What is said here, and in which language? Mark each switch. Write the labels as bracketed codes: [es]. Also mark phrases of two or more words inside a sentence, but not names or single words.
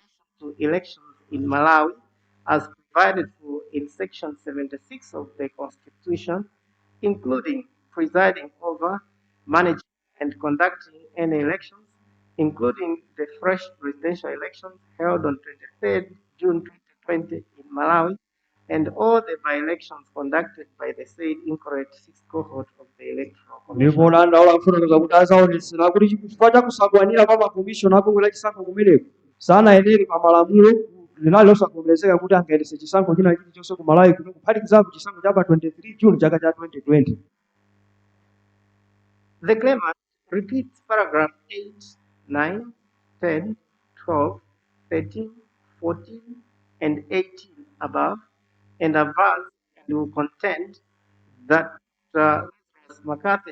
[en] to elections in Malawi as provided for in Section 76 of the Constitution, including presiding over, managing, and conducting any elections, including the fresh presidential elections held on 23rd June 2020 in Malawi, and all the by-elections conducted by the said incorrect sixth cohort of the Electoral Commission. [ny] ndipo landaula kufotokoza kuti azaonetsera kuti chifukwa cha kusakwanira kwa makomishoni abungwe la chisankho kumeneko sanayenere pa malamulo linali losavomerezeka kuti angayendetse chisankho china chilichonse ku Malawi kuno kuphatikizapo chisankho cha pa 23 June chaka cha 2020. [en] The claimant repeats paragraph 8, 9, 10, 12, 13, 14, and 18 above, and avers and will contend that McCarthy